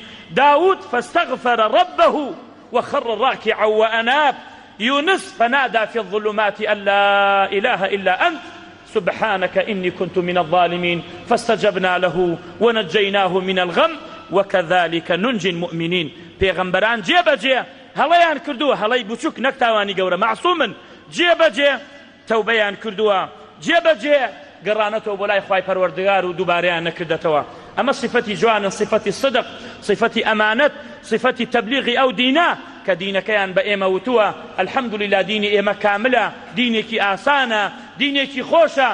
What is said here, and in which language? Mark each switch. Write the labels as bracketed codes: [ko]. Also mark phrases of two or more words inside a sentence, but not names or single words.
[ar] داود فاستغفر ربه وخر راكعا وأناب. يونس فنادى في الظلمات أن لا إله إلا أنت سبحانك إني كنت من الظالمين فاستجبنا له ونجيناه من الغم وكذلك ننجي المؤمنين. [ckb] پیغمبران جێبەجێ هەڵەیان کردووە، هەڵەی بچووک نەکتاوانی گەورە، معصومن. جێبەجێ تەوبەیان کردووە، جێبەجێ گەڕانەتەوە بۆ لای خوای پەروەردگار و دووبارەیان نەکردەتەوە. ئەمە صفەتی جوانن، صفەتی صدق، صفەتی ئەمانەت، صفەتی تەبلیغی ئەو دینە کە دینەکەیان بە ئێمە وتووە الحەمدولیلا دینی ئێمە کاملە، دینێکی ئاسانە، دینێکی خۆشە.